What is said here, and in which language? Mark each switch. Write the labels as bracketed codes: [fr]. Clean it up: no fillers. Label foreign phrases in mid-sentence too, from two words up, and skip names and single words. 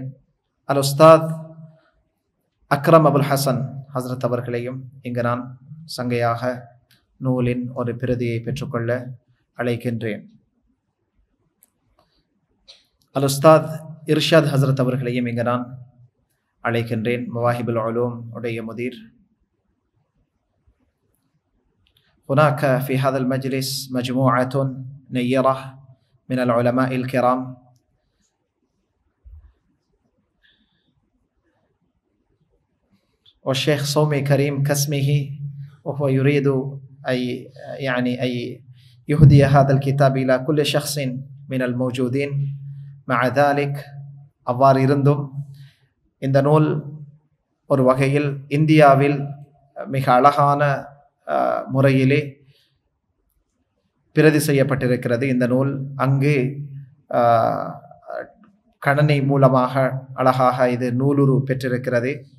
[ta] அல் உஸ்தாத் அக்ரம் அபுல் ஹசன் ஹசரத் அவர்களையும் இங்கு நான் சங்கையாக நூலின் ஒரு பிரதியை பெற்றுக்கொள்ள அழைக்கின்றேன். அல் உஸ்தாத் இர்ஷாத் ஹசரத் அவர்களையும் இங்கு நான் அழைக்கின்றேன். மவாஹிபுல் உலூம் உடைய முதீர். [ar] هناك في هذا المجلس مجموعة نيرة من العلماء الكرام والشيخ صومي كريم كاسمه وهو يريد أن يهدي هذا الكتاب إلى كل شخص من الموجودين. مع ذلك [ta] அவ்வாறு இருந்தும் இந்த நூல் ஒரு வகையில் இந்தியாவில் மிக அழகான முறையிலே பிரதி செய்யப்பட்டிருக்கிறது. இந்த நூல் அங்கு கணனி மூலமாக அழகாக இது நூலுரு பெற்றிருக்கிறது.